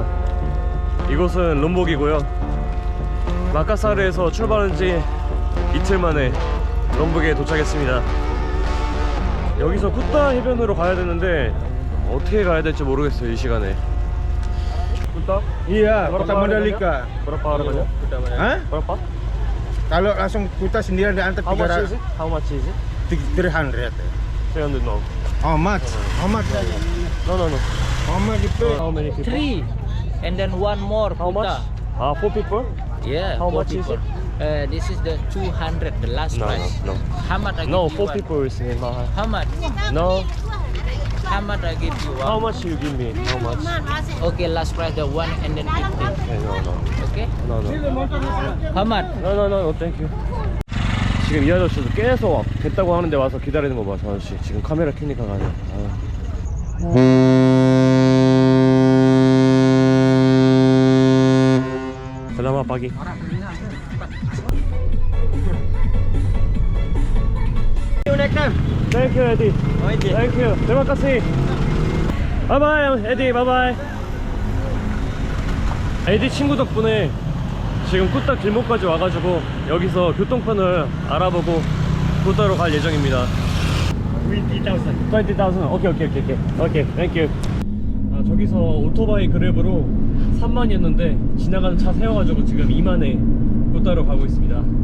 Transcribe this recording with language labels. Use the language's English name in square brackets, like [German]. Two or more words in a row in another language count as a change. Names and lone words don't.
[Korean] 이곳은 롬복이고요. 마카사르에서 출발한 지 이틀 만에 롬복에 도착했습니다. 여기서 쿠타 해변으로 가야 되는데 어떻게 가야 될지 모르겠어요, 이 시간에. 쿠타? [Indonesian] Iya, Kota Mandalika. Berapa harganya? Hah? Berapa? Kalau langsung Kuta sendiri di antar [English] How much is it? How much is it? 300. 300 no. How much? How much? No, no, no. How much you pay? How many people? 3 and then one more. How much? Kuta. 4 people? Yeah. How 4 much is people. This is the 200, the last No, price. no, no. How much I give No, you 4 one? people is mahal. How much? No. How much I give you one? How much you give me? How much? Okay, last price the 1 and then 50. Okay, no, no. Okay. No, no. How much? No, no, no, no, thank you. [Korean] 지금 이 아저씨도 계속 됐다고 하는데 와서 기다리는 거 봐, 저 아저씨. 지금 카메라 켜니까 가네. [Indonesian] Selamat pagi. [English] Thank you, Eddie. Thank you. [Indonesian] Terima kasih. [English] Bye bye, Eddie. Bye bye. [Korean] 에디 친구 덕분에 지금 쿠타 길목까지 와가지고 여기서 교통편을 알아보고 쿠타로 갈 예정입니다. 20,000. 20,000. [English] okay, okay, okay, okay. okay, thank you. [Korean] 아, 저기서 오토바이 그랩으로 3만이었는데 지나가는 차 세워가지고 지금 2만에 쿠타로 가고 있습니다.